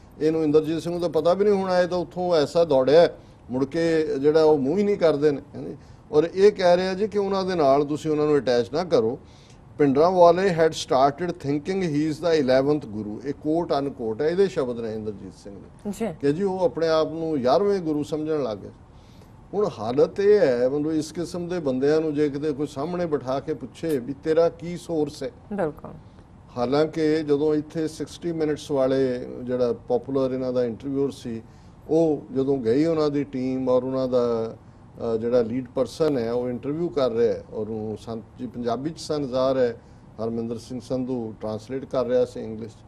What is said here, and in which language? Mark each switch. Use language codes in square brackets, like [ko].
[pa] ਇਹਨੂੰ ਇੰਦਰਜੀਤ ਸਿੰਘ ਨੂੰ ਤਾਂ ਪਤਾ ਵੀ ਨਹੀਂ ਹੋਣਾ, ਇਹ ਤਾਂ ਉੱਥੋਂ ਐਸਾ ਦੌੜਿਆ ਮੁੜ ਕੇ ਜਿਹੜਾ ਉਹ ਮੂੰਹ ਹੀ ਨਹੀਂ ਕਰਦੇ ਨੇ। ਔਰ ਇਹ ਕਹਿ ਰਿਹਾ ਜੀ ਕਿ ਉਹਨਾਂ ਦੇ ਨਾਲ ਤੁਸੀਂ ਉਹਨਾਂ ਨੂੰ ਅਟੈਚ ਨਾ ਕਰੋ, [en] Pindrawale had started thinking he is the 11th guru. [pa] ਇਹ ਕੋਟ ਅਨਕੋਟ ਹੈ, ਇਹਦੇ ਸ਼ਬਦ ਨੇ ਇੰਦਰਜੀਤ ਸਿੰਘ ਦੇ ਜੀ ਕਿ ਜੀ ਉਹ ਆਪਣੇ ਆਪ ਨੂੰ 11ਵੇਂ ਗੁਰੂ ਸਮਝਣ ਲੱਗ ਗਏ। ਹੁਣ ਹਾਲਤ ਇਹ ਹੈ, ਮਤਲਬ ਇਸ ਕਿਸਮ ਦੇ ਬੰਦਿਆਂ ਨੂੰ ਜੇ ਕਿਤੇ ਕੋਈ ਸਾਹਮਣੇ ਬਿਠਾ ਕੇ ਪੁੱਛੇ ਵੀ ਤੇਰਾ ਕੀ ਸੋਰਸ ਹੈ, ਬਿਲਕੁਲ। ਹਾਲਾਂਕਿ ਜਦੋਂ ਇੱਥੇ 60 ਮਿੰਟਸ ਵਾਲੇ ਜਿਹੜਾ ਪਪੂਲਰ ਇਹਨਾਂ ਦਾ ਇੰਟਰਵਿਊਅਰ ਸੀ, ਉਹ ਜਦੋਂ ਗਈ ਉਹਨਾਂ ਦੀ ਟੀਮ ਔਰ ਉਹਨਾਂ ਦਾ ਜਿਹੜਾ ਲੀਡ ਪਰਸਨ ਹੈ ਉਹ ਇੰਟਰਵਿਊ ਕਰ ਰਿਹਾ ਹੈ ਔਰ ਉਹ ਸੰਤ ਜੀ ਪੰਜਾਬੀ ਚ ਸੰਜ਼ਾਰ ਹੈ, ਹਰਮਿੰਦਰ ਸਿੰਘ ਸੰਧੂ ਟਰਾਂਸਲੇਟ ਕਰ ਰਿਹਾ ਸੀ ਇੰਗਲਿਸ਼